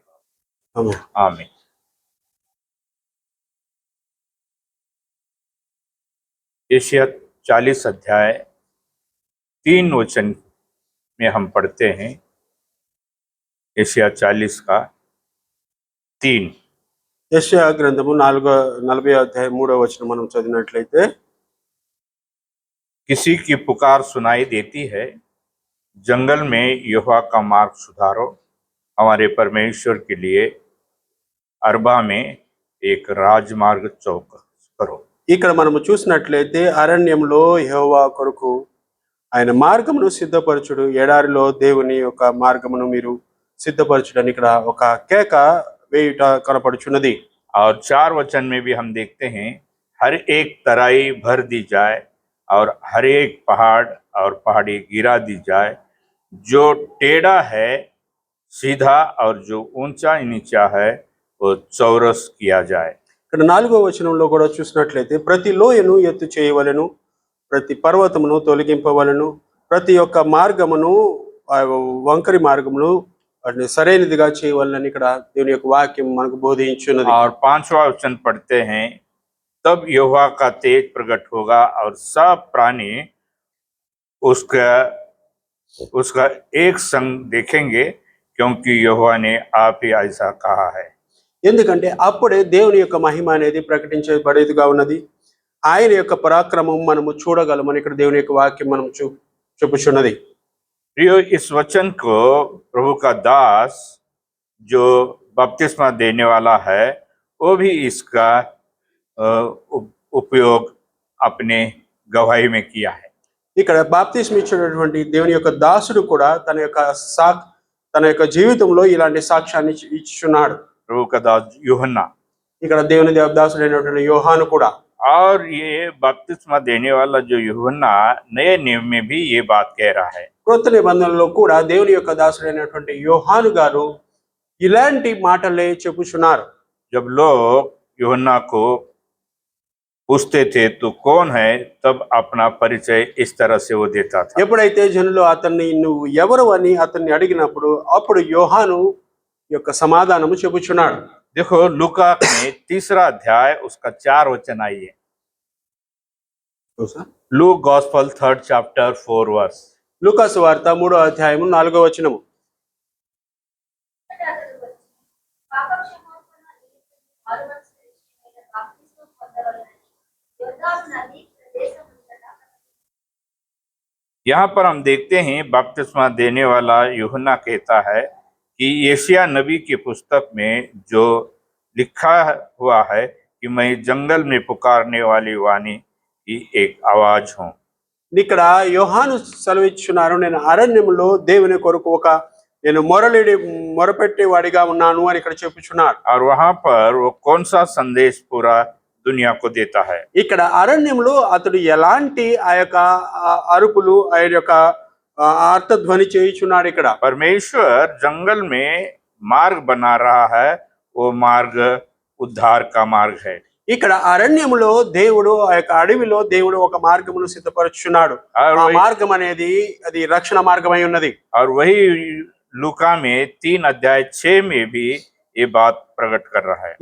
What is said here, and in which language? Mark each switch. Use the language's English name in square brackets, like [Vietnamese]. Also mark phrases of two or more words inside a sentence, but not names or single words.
[Telugu] ఆమేన్. [Hindi] आमीन। एशिया 40 अध्याय 3 वचन में हम पढ़ते हैं। एशिया 40 का 3। [Telugu] యెషయా గ్రంథము 40వ అధ్యాయం 3వ వచనం మనం చదివినట్లయితే, [Hindi] किसी की पुकार सुनाई देती है, जंगल में यहोवा का मार्ग सुधारो, हमारे परमेश्वर के लिए अरबा में एक राजमार्ग चौक करो। [Telugu] ఇక్కడ మనము చూసినట్లయితే అరణ్యంలో యెహోవా కొరకు ఆయన మార్గమును సిద్ధపరచుడు, ఎడారిలో దేవుని యొక్క మార్గమును మీరు సిద్ధపరచుడని ఇక్కడ ఒక కేక వేయుట కనపడుచున్నది. [Hindi] और 4 वचन में भी हम देखते हैं, हर एक तराई भर दी जाए और हर एक पहाड़ और पहाड़ी गिरा दी जाए, जो टेढ़ा है सीधा और जो ऊंचा नीचा है वो चौरस किया जाए। [Telugu] ఇక్కడ 4వ వచనంలో కూడా చూసినట్లయితే, ప్రతి లోయను ఎత్తు చేయవలెను, ప్రతి పర్వతమును తొలగింపవలను, ప్రతి ఒక్క మార్గమును వంకరి మార్గమును వాటిని సరైనదిగా చేయవలనని ఇక్కడ దేవుని యొక్క వాక్యం మనకు బోధించున్నది. [Hindi] और 5वां वचन पढ़ते हैं, तब यहोवा का तेज प्रकट होगा और सब प्राणी उसका उसका एक संग देखेंगे, क्योंकि यहोवा ने आप ही ऐसा कहा है। [Telugu] ఎందుకంటే అప్పుడే దేవుని యొక్క మహిమ అనేది ప్రకటించబడేదిగా ఉన్నది. ఆయన యొక్క పరాక్రమం మనము చూడగలమని ఇక్కడ దేవుని యొక్క వాక్యం మనం చెప్పుచున్నది. [Hindi] प्रियो, इस वचन को प्रभु का दास जो बपतिस्मा देने वाला है वो भी इसका उपयोग अपने गवाही में किया है। [Telugu] ఇక్కడ బాప్తిస్మ ఇచ్చినటువంటి దేవుని యొక్క దాసుడు కూడా తన యొక్క జీవితంలో ఇలాంటి సాక్ష్యాన్ని ఇచ్చుచున్నాడు. [Hindi] प्रभु का दास यूहन्ना, [Telugu] ఇక్కడ దేవుని దాసుడైనటువంటి యోహాను కూడా. [Hindi] और ये बपतिस्मा देने वाला जो यूहन्ना नए नियम में भी ये बात कह रहा है। [Telugu] క్రొత్త నిబంధనలో కూడా దేవుని యొక్క దాసుడైనటువంటి యోహాను గారు ఇలాంటి మాటలే చెప్పుచున్నారు. [Hindi] जब लोग यूहन्ना को पूछते थे तो कौन है, तब अपना परिचय इस तरह से वो देता था। [Telugu] ఎప్పుడైతే జనులు అతన్ని నువ్వు ఎవరు అని అతన్ని అడిగినప్పుడు అప్పుడు యోహాను యొక్క సమాధానము చెప్పుచున్నాడు. [Hindi] देखो, लूका में 3रा अध्याय उसका 4 वचन आइए। [English] Luke Gospel 3rd chapter 4 verse. [Telugu] లూకాసు వార్త 3వ అధ్యాయము 4వ వచనము. [Hindi] यहाँ पर हम देखते हैं बपतिस्मा देने वाला यूहन्ना कहता है कि यशायाह नबी की पुस्तक में जो लिखा हुआ है कि मैं जंगल में पुकारने वाली वाणी की एक आवाज हूँ। [Telugu] ఇక్కడ యోహాను సెలవిచ్చున్నారు, నేను అరణ్యములో దేవుని కొరకు ఒక నేను మొరపెట్టే వాడిగా ఉన్నాను అని ఇక్కడ చెప్పుచున్నాడు. [Hindi] और वहां पर वो कौन सा संदेश पूरा दुनिया को देता है? [Telugu] ఇక్కడ అరణ్యంలో అతడు ఎలాంటి ఆ యొక్క అరుపులు ఆయన యొక్క అర్థధ్వని చేయుచున్నాడు ఇక్కడ. [Hindi] परमेश्वर जंगल में मार्ग बना रहा है, वो मार्ग उद्धार का मार्ग है। [Telugu] ఇక్కడ అరణ్యములో దేవుడు ఆ యొక్క అడవిలో దేవుడు ఒక మార్గమును సిద్ధపరుచున్నాడు. ఆ మార్గం అనేది అది రక్షణ మార్గమై ఉన్నది. [Hindi] और वही लूका में 3 अध्याय 6 में भी ये बात प्रकट कर रहा है।